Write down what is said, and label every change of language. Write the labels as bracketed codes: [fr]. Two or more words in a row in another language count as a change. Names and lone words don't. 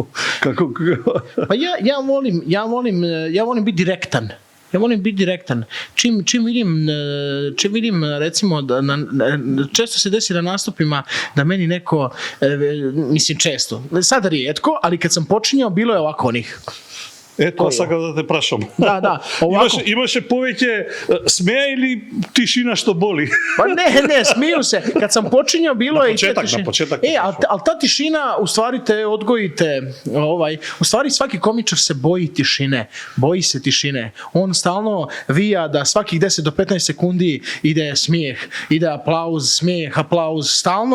[sr] Pa ja volim biti direktan. Ja volim biti direktan. Čim vidim recimo, često se desi na nastupima da meni neko, mislim često, sad rijetko, ali kad sam počinjao bilo je ovako onih. [mk] Ето, сакам да те прашам. Да, овако. Имаше повеќе смеја или тишина што боли? [sr] Па не, смiju se. Kad sam počinjao bilo je na početak. Ali ta tišina u stvari te odgojite, u stvari svaki komičar se boji tišine. Boji se tišine. On stalno vija da svakih 10 do 15 sekundi ide smijeh, ide aplauz, smijeh, aplauz.